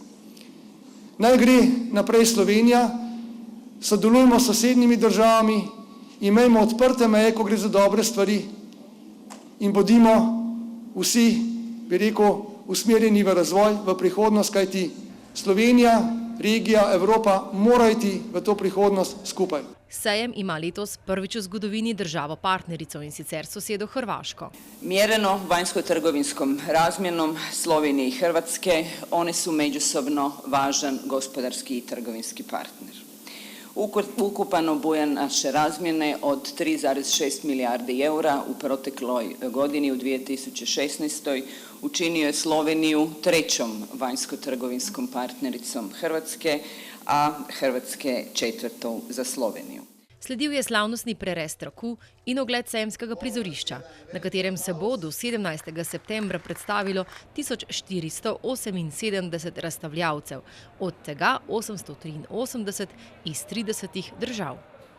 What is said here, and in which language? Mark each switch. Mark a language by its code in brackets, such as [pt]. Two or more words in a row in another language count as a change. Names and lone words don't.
[sl] Naj gre naprej Slovenija, sodelujmo s sosednjimi državami, imejmo odprte meje, ko gre za dobre stvari in bodimo vsi, bi rekel, usmerjeni v razvoj, v prihodnost, kajti Slovenija, regija, Evropa mora iti v to prihodnost skupaj. Sejem ima letos prvič v zgodovini državo partnerico in sicer sosedo Hrvaško. [hr] Mjereno vanjsko-trgovinskom razmjenom Slovenije i Hrvatske, one su međusobno važan gospodarski i trgovinski partner. Ukupan obujan naše razmjene od 3,6 milijardi eura u protekloj godini u 2016. učinio je Sloveniju trećom vanjsko-trgovinskom partnericom Hrvatske, a Hrvatske četvrtou za Sloveniju. [sl] Sledil je slavnostni prerez traku in ogled sejemskega prizorišča, na katerem se bo do 17. septembra predstavilo 1478 razstavljavcev, od tega 883 iz 30 držav.